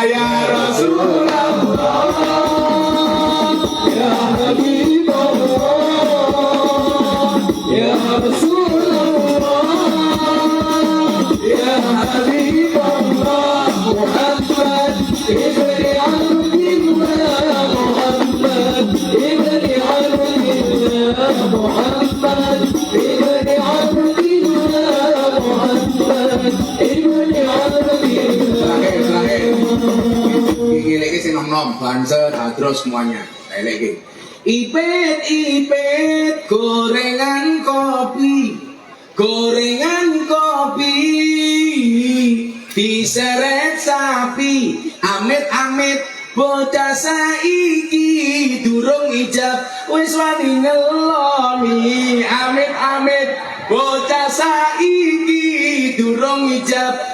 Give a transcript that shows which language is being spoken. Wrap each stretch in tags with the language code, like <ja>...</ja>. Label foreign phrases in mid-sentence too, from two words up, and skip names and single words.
<ar>يا رسول الله، يا حبيب الله، يا رسول الله، يا حبيب الله محمد بن عبد الله، محمد بن عبد الله، محمد بن عبد الله، محمد بن عبد الله. Terakhir.</ar> <jv>Iki lagi sing nom-nom banser terus semuanya. Lagi. Ipet gorengan kopi, diseret sapi, amit-amit bocah saiki durung ijab wis wani ngeloni, amit-amit bocah saiki durung ijab.</jv>